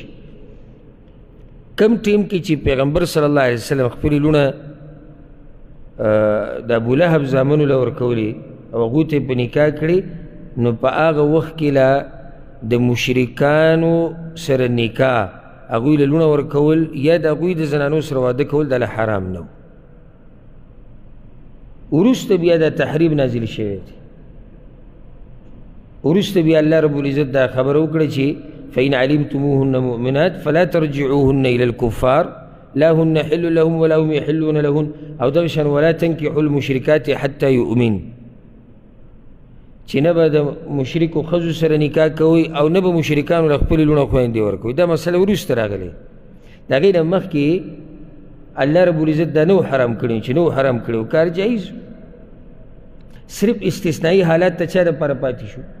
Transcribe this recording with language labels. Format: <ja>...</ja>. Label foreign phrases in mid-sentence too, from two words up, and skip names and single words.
<ps>کم ټیم کې چې پیغمبر</ps> <ar>صلی الله علیه وسلم</ar> <ps>خپلې لوڼه د ابولهب زامنو له ورکولې او هغو ته یې په نکاح کړې، نو په هغه وخت کې لا د مشرکانو سره نکاح، هغوی له لوڼه ورکول یا د هغوی د زنانو سره واده کول دا له حرام نه و. وروسته بیا دا تحریم نازل شوی دی، وروسته بیا</ps> <ar>الله رب العزت</ar> <ps>دا خبره وکړه چې</ps> <ar>فإن علمتموهن مؤمنات فلا ترجعوهن إلى الكفار لا هن حل لهم ولا هم يحلون لهن،</ar> <ps>او دغه شان</ps> <ar>ولا تنكحوا المشركات حتى يؤمن،</ar> <ps>چې نه به د مشرکو ښځو سره نکاح کوئ او نه به مشرکانو له خپلې لوڼه خویندې ورکوئ. دا مسله وروسته راغلی، د هغې نه مخکې</ps> <ar>الله رب العزت</ar> <ps>دا نه و حرام کړي، چې نه و حرام کړي و کار جایز، صرف استثنایی حالات ته چا دپاره پاتې شو؟</ps>